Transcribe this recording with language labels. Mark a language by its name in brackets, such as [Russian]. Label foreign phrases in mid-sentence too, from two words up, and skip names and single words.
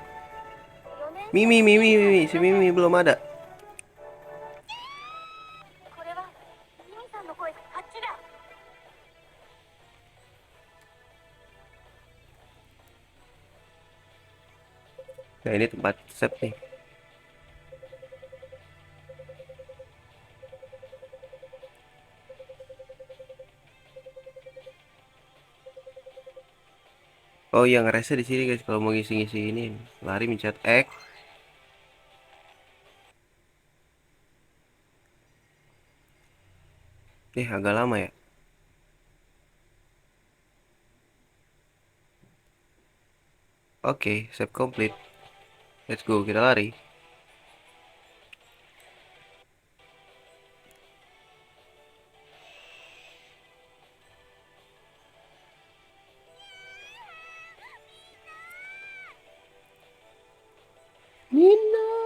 [Japanese] 4 年 [Indonesian] Mimi, si Mimi belum ada. [Japanese] これはミミさんの声だ。あっちだ。 [Indonesian] Nah, ini tempat save nih. Oh iya, ngerasa di sini guys kalau mau ngisi-ngisi ini. Lari mencet X. Agak lama ya. Oke, [English] save complete. Let's go, [Indonesian] kita lari. Nina.